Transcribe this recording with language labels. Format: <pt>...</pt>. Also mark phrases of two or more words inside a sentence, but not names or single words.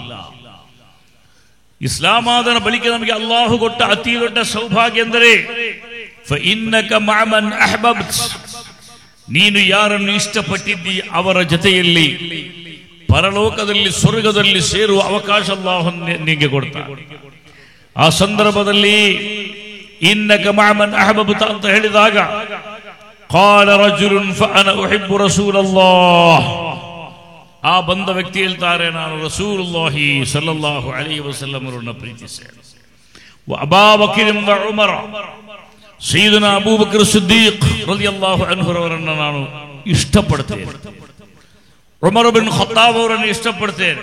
<kn>ಇಸ್ಲಾಂ ಆದ ಬಳಿಕ ನಮಗೆ ಅಲ್ಲಾಹು ಕೊಟ್ಟ ಅತಿ ದೊಡ್ಡ ಸೌಭಾಗ್ಯ ಎಂದರೆ</kn> <ar>فإنك مع من أحببت,</ar> <kn>ನೀನು ಯಾರನ್ನು ಇಷ್ಟಪಟ್ಟಿದ್ದಿ ಅವರ ಜೊತೆಯಲ್ಲಿ ಪರಲೋಕದಲ್ಲಿ ಸ್ವರ್ಗದಲ್ಲಿ ಸೇರುವ ಅವಕಾಶ ಅಲ್ಲಾಹು ನಿನಗೆ ಕೊಡ್ತಾನೆ. ಆ ಸಂದರ್ಭದಲ್ಲಿ</kn> <ar>إنك مع من أحببت</ar> <kn>ಅಂತ ಹೇಳಿದಾಗ</kn> <ar>قال رجل فانا احب رسول الله,</ar> <kn>ಆ ಬಂದ ವ್ಯಕ್ತಿ ಹೇಳ್ತಾರೆ, ನಾನು</kn> <ar>رسول الله صلى الله عليه وسلم</ar> <kn>ಅವರನ್ನು ಪ್ರೀತಿಸ್ತೇನೆ. ಅಬೂಬಕರ್ ವ ಉಮರ, ಸಯ್ಯಿದನಾ ಅಬೂಬಕರ್ ಸಿದ್ದೀಕ್</kn> <ar>رضي الله عنه</ar> <kn>ಅವರನ್ನು ನಾನು ಇಷ್ಟಪಡ್ತೇನೆ. ಉಮರ್ ಬಿನ್ ಖತ್ತಾಬ್ ಅವರನ್ನು ಇಷ್ಟಪಡ್ತೇನೆ.</kn>